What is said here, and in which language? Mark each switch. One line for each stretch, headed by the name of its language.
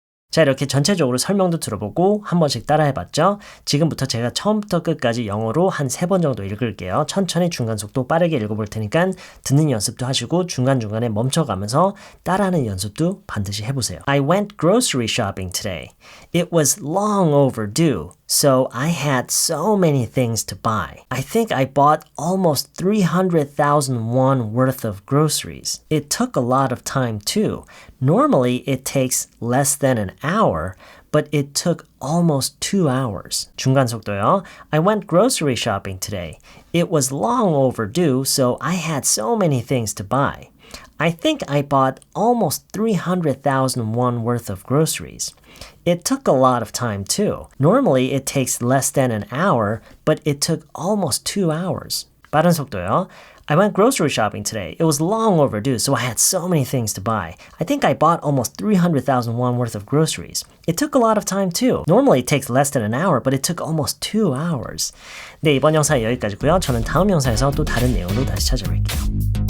Korean: 자, 이렇게 전체적으로 설명도 들어보고 한 번씩 따라해봤죠? 지금부터 제가 처음부터 끝까지 영어로 한 3번 정도 읽을게요. 천천히 중간 속도 빠르게 읽어볼 테니까 듣는 연습도 하시고 중간중간에 멈춰가면서 따라하는 연습도 반드시 해보세요.
English: I went grocery shopping today. It was long overdue. so I had so many things to buy. I think I bought almost 300,000 won worth of groceries. It took a lot of time too. Normally it takes less than an hour, but it took almost 2 hours.
Korean: 중간 속도요.
English: I went grocery shopping today. It was long overdue, so I had so many things to buy. I think I bought almost 300,000 won worth of groceries. It took a lot of time too. Normally it takes less than an hour, but it took almost 2 hours.
Korean: 빠른 속도요.
English: I went grocery shopping today. It was long overdue, so I had so many things to buy. I think I bought almost 300,000 won worth of groceries. It took a lot of time too. Normally it takes less than an hour, but it took almost 2 hours.
Korean: 네, 이번 영상 여기까지고요. 저는 다음 영상에서 또 다른 내용으로 다시 찾아뵐게요.